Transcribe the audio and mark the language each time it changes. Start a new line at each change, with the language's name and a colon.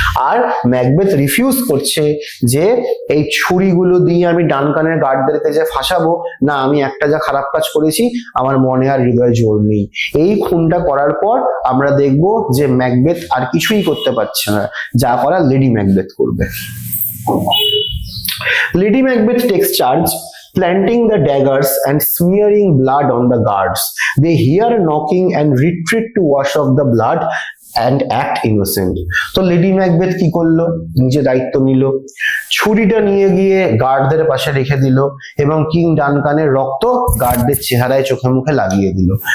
Bangla: আর Macbeth refuse করছে যে এই ছুরিগুলো দিয়ে আমি ডানকানের গার্ডদেরকে যে ফাঁসাবো না, আমি একটা যা খারাপ কাজ করেছি আমার মনে আর হৃদয়ে জোর নেই। এই খুনটা করার পর আমরা দেখব যে ম্যাকবেথ আর কিছুই করতে পারছে না, যা করা লেডি ম্যাকবেথ করবে।
English: Lady Macbeth takes charge, planting the daggers and smearing blood on the guards. They hear knocking and retreat to wash off the blood and act innocent.
Bangla: তো লেডি ম্যাকবেথ কি করলো, নিজে দায়িত্ব নিল, ছুরিটা নিয়ে গিয়ে গার্ডদের পাশে রেখে দিল এবং কিং ডানকানের রক্ত গার্ডদের চেহারায় চোখে মুখে লাগিয়ে দিল।